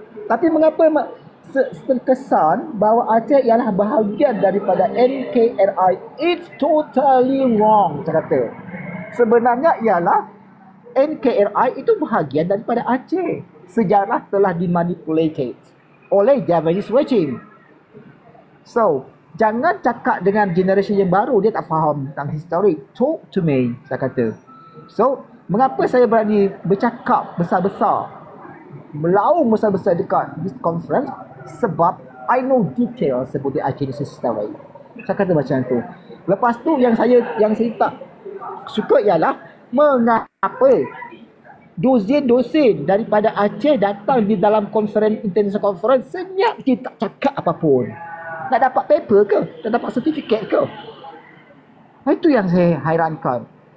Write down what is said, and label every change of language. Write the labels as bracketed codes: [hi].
[ms] Tapi mengapa terkesan bahawa Aceh ialah bahagian daripada NKRI? [en] It's totally wrong, [ms] saya kata. Sebenarnya ialah NKRI itu bahagian daripada Aceh. Sejarah telah dimanipulated oleh [en] Javanese regime. [ms] So, jangan cakap dengan generasi yang baru, dia tak faham tentang histori. [en] Talk to me, [ms] saya kata. So, mengapa saya berani bercakap besar-besar, melaung besar-besar dekat [en] this conference? [ms] Sebab [en] I know details about the Aceh history. [ms] Saya kata macam tu. Lepas tu yang saya tak suka ialah mengapa dosen-dosen daripada Aceh datang di dalam [en] international conference [ms] senyap dia tak cakap apapun. Nak dapat paper ke? Nak dapat sertifikat ke? Itu yang saya hairankan.